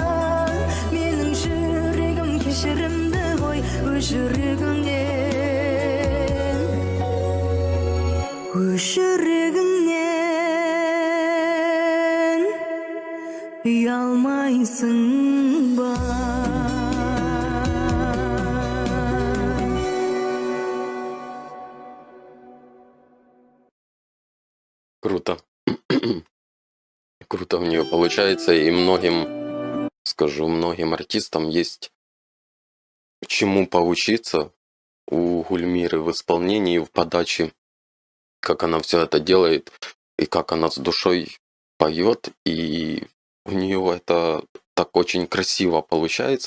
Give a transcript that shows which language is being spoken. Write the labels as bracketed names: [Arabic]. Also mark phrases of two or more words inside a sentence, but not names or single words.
[Kazakh] Менің жүрегім кешірімді ғой, өз жүрегіңнен ұялмайсың ба? [Russian] Круто. Круто у нее получается, и многим, скажу, многим артистам есть чему поучиться у Гульмиры в исполнении, в подаче, как она все это делает, и как она с душой поет, и у нее это так очень красиво получается.